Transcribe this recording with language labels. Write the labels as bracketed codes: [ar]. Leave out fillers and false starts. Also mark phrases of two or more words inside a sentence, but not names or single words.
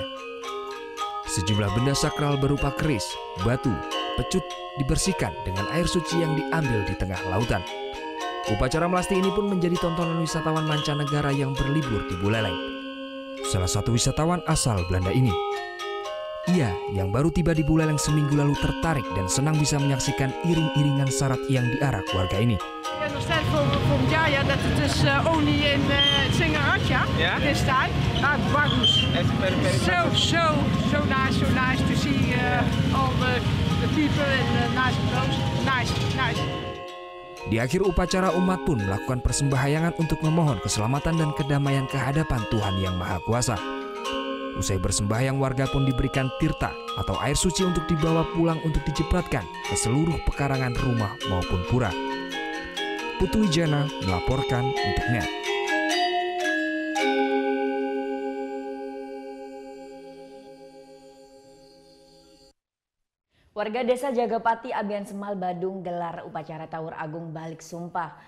[id] Sejumlah benda sakral berupa keris, batu, pecut dibersihkan dengan air suci yang diambil di tengah lautan. Upacara melasti ini pun menjadi tontonan wisatawan mancanegara yang berlibur di Buleleng. Salah satu wisatawan asal Belanda ini, ia yang baru tiba di Buleleng seminggu lalu tertarik dan senang bisa menyaksikan iring-iringan sarat yang diarak warga ini. [en] Ik understand from Jaya that it is only in Singaraja this time. [id] Bagus. [en] So nice to see all the people and nice clothes. Nice. [id] Di akhir upacara umat pun melakukan persembahyangan untuk memohon keselamatan dan kedamaian kehadapan Tuhan Yang Maha Kuasa. Usai bersembahyang, warga pun diberikan tirta atau air suci untuk dibawa pulang untuk dijepratkan ke seluruh pekarangan rumah maupun pura. Putu Wijana melaporkan untuk NET. Warga Desa Jagapati, Abian Semal, Badung gelar upacara Tawur Agung Balik Sumpah.